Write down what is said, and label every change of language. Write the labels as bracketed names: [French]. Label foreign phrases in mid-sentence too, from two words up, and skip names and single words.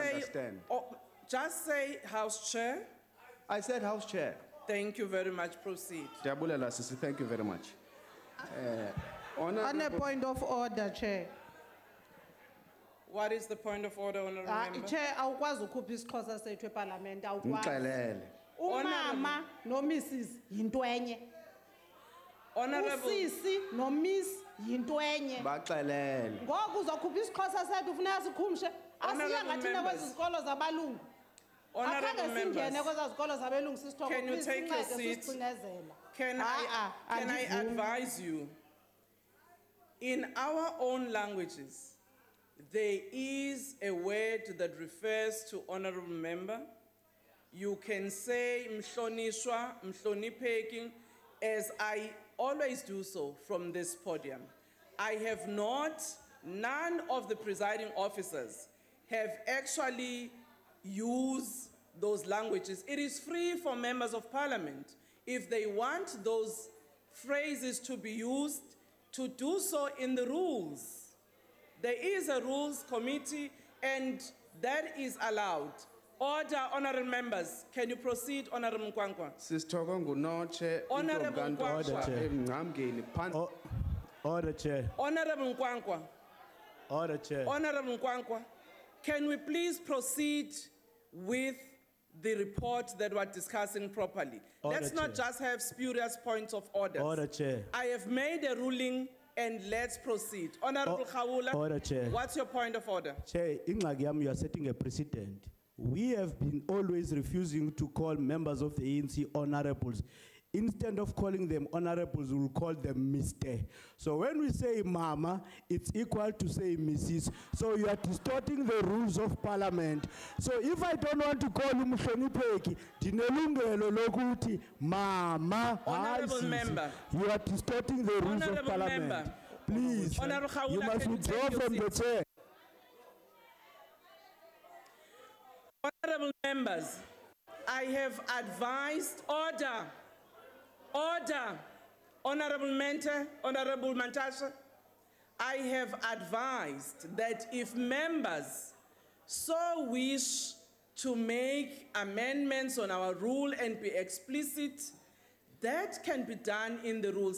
[English] say- understand. Just say House Chair. I said House Chair. Thank you very much. Proceed. [Xhosa] Ndiabulela Sisi, [English] thank you very much. On a Honorable- point of order, Chair. What is the point of order, honorable member? Chair, [Xhosa] awukwazi ukhupha isiXhosa sethu eParliament, awukwazi. Ngixelele. Umama no Mrs yinto enye. [English] Honorable. [Xhosa] Usisi no Miss yinto enye. Baxelele. Ngoku uzokhupha isiXhosa sethu ufuna sikhumshe. Asiya [English] Honorable [Xhosa] ngathina [English] members. [Xhosa] kwezi zikolo zabalungu. [English] Honorable [Xhosa] Akhange singene [English] members. [Xhosa] kwezi zikolo zabelungu sisithoko. [English] Can you Please, take your [Xhosa] sincede [English] seat? [Xhosa] sisicinezela. [English] Can I [Xhosa] andivumi. [English] advise you? In our own languages, there is a word that refers to honorable member. You can say [Zulu] mhlonishwa, mhlonipheki, [English] as I always do so from this podium. I have not, none of the presiding officers have actually used those languages. It is free for members of parliament, if they want those phrases to be used, to do so in the rules. There is a rules committee, and that is allowed. Order, honorable members. Can you proceed, honorable Nkwankwa? [Xhosa] Sisithoko ngunotshe. [English] Honorable [Xhosa] intombi [English] Nkwankwa. [Xhosa] emngcamgeni phansi. [English] Order, Chair. Honorable Nkwankwa. Order, Chair. Honorable Nkwankwa, can we please proceed with the report that we're discussing properly? Order, Let's not Chair. just have spurious points of order. Order, Chair. I have made a ruling, and let's proceed. Honorable Khawula, Order, Chair. what's your point of order? Chair, [Xhosa] ingxaki yam, [English] you are setting a precedent. We have been always refusing to call members of the ANC honorables. Instead of calling them honorables, we'll call them Mr. So when we say Mama, it's equal to say Mrs. So you are distorting the rules of parliament. So if I don't want to call him Mhlonipheki, [Zulu] dinelungelo lokuthi Mama. [English] Honorable [Xhosa] hayi sisi. [English] member. You are distorting the rules of Honorable parliament. member. Please, Honorable Khawula, you must can you withdraw take your from the seat? chair. Honorable members, I have advised order. Honorable Mantashe, I have advised that if members so wish to make amendments on our rule and be explicit, that can be done in the rules.